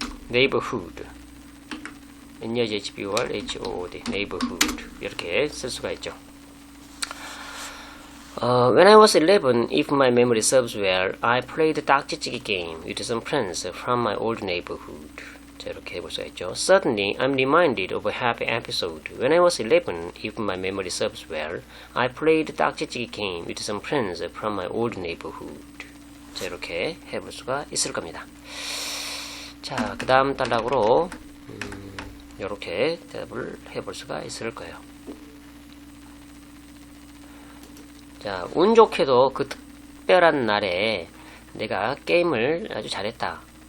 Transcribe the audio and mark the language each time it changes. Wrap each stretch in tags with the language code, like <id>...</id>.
<en>neighborhood N-E-H-B-O-R-H-O-O-D neighborhood</en> <ko>이렇게 쓸 수가 있죠.</ko> <en>When I was 11, if my memory serves well, I played 딱지치기 game with some friends from my old neighborhood.</en> <ko>자, 이렇게 해볼 수가 있죠.</ko> <en>Suddenly, I'm reminded of a happy episode. When I was 11, if my memory serves well, I played 딱지치기 game with some friends from my old neighborhood.</en> <ko>자, 이렇게 해볼 수가 있을 겁니다. 자, 그 다음 단락으로 이렇게 대답을 해볼 수가 있을 거예요. 자, 운 좋게도 그 특별한 날에 내가 게임을 아주 잘했다.</ko>